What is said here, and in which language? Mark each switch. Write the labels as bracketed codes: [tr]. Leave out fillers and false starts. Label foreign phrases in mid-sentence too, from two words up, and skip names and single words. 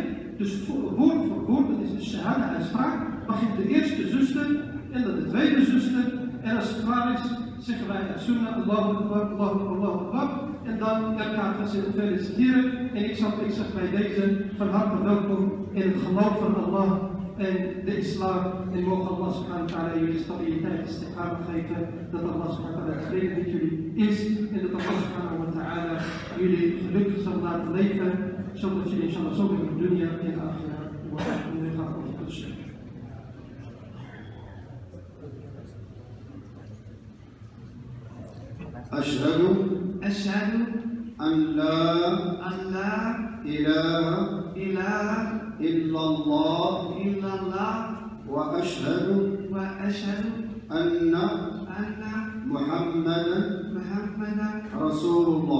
[nl] Dus woord voor woord, dat is de shahada-uitspraak, begint de eerste zuster en dan de tweede zuster. En als het klaar is, zeggen wij sunnah, [ar] الله أكبر الله أكبر الله أكبر. [nl] En dan elkaar feliciteren. En ik zeg bij deze van harte welkom in het geloof van Allah en de islam. En mogen Allah [ar] سبحانه وتعالى [nl] jullie stabiliteit en istiqama geven. Dat Allah [ar] سبحانه وتعالى [nl] tevreden met jullie is. En dat Allah [ar] سبحانه وتعالى [nl] jullie gelukkig zal laten leven. Zodat jullie inshallah zo in de dunya en de akhirah gaan overtuigen. [ar] أشهد أن لا إله إلا الله وأشهد أن محمدا رسول الله.